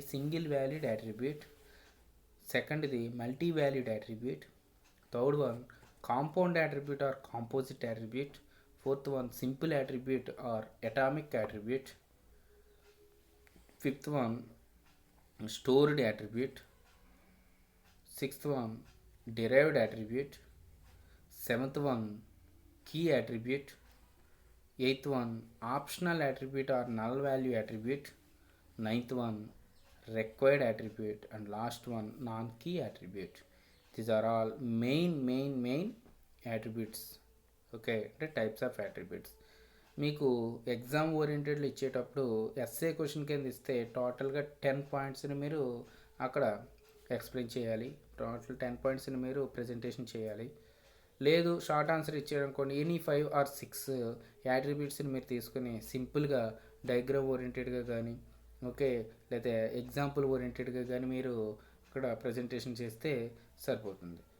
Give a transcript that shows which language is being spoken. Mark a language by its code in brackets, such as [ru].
[en] Single valued attribute. సెకండ్ది multi valued attribute. Third one compound attribute or composite attribute. Fourth one simple attribute or atomic attribute. Fifth one stored attribute. Sixth one derived attribute. Seventh one key attribute. Eighth one optional attribute or null value attribute. Ninth one required attribute, and last one non-key attribute. These are all main attributes. Okay, the types of attributes. [te] మీకు exam ఓరియంటెడ్లో ఇచ్చేటప్పుడు SA question కింద ఇస్తే టోటల్గా 10 పాయింట్స్ని మీరు అక్కడ explain చేయాలి. Total 10 పాయింట్స్ని మీరు ప్రజెంటేషన్ చేయాలి. లేదు షార్ట్ ఆన్సర్ ఇచ్చారనుకోండి, [en] any 5 or 6 [te] యాట్రిబ్యూట్స్ని మీరు తీసుకుని సింపుల్గా డయాగ్రామ్ ఓరియంటెడ్గా కానీ, ఓకే, లేదా ఎగ్జాంపుల్ ఓరియంటెడ్గా కానీ మీరు ఇక్కడ ప్రజెంటేషన్ చేస్తే సరిపోతుంది.